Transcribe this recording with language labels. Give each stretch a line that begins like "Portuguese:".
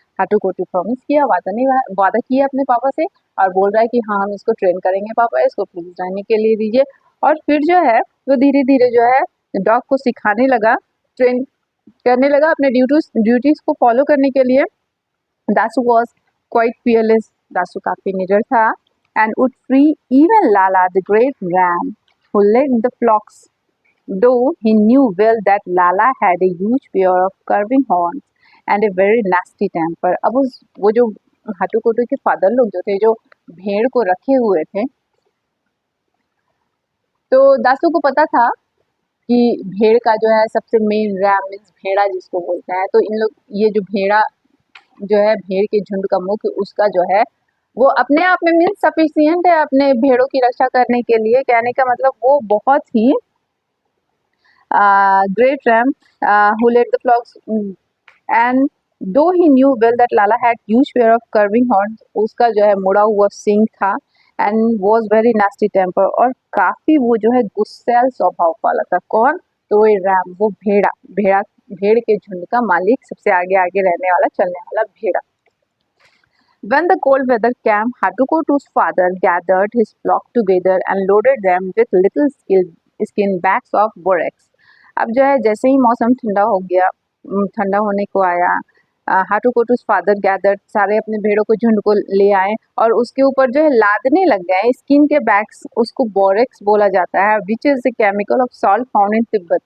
Hindi: हाटू-कोटू promise किया, वादा किया अपने पापा से और बोल रहा है कि हाँ हम इसको ट्रेन करेंगे पापा, इसको प्लीज रहने के लिए दीजिए. और फिर जो है वो धीरे धीरे जो है डॉग को सिखाने लगा, ट्रेन करने लगा अपने ड्यूटीज को फॉलो करने के लिए.
English: Dasu was quite fearless.
Hindi: Dasu काफी निडर था
English: and would free even Lala, the great ram, who led the flocks, though he knew well that Lala had a huge pair of curving horns and a very nasty temper.
Hindi: अब वो जो हाटू-कोटू के father लोग जो थे, जो भेड़ को रखे हुए थे, तो दासू को पता था कि भेड़ का जो है सबसे मेन रैम मीन्स भेड़ा जिसको बोलते हैं, तो इन लोग ये जो भेड़ा जो है भेड़ के झुंड का मुख्य उसका जो है वो अपने आप में मीन्स सफिशियंट है अपने भेड़ों की रक्षा करने के लिए. कहने का मतलब वो बहुत ही great RAM
English: who led the flocks and though he knew well that Lala had huge pair of curving horns,
Hindi: उसका जो है मुड़ा हुआ सींग था
English: and was very nasty temper,
Hindi: और काफी वो जो है गुस्सैल स्वभाव वाला था. कौन? तो ये रैम, वो भेड़ के झुंड का मालिक, सबसे आगे आगे रहने वाला, चलने वाला भेड़ा.
English: When the cold weather came, Hatukotu's father gathered his flock together and loaded them with little skin bags of borax.
Hindi: अब जो है जैसे ही मौसम ठंडा हो गया, ठंडा होने को आया, हाटू-कोटू's फादर गैदर सारे अपने भेड़ों को झुंड को ले आए और उसके ऊपर जो है लादने लग गए स्किन के बैग्स. उसको बोरेक्स बोला जाता है,
English: Which is the chemical of salt found in Tibet.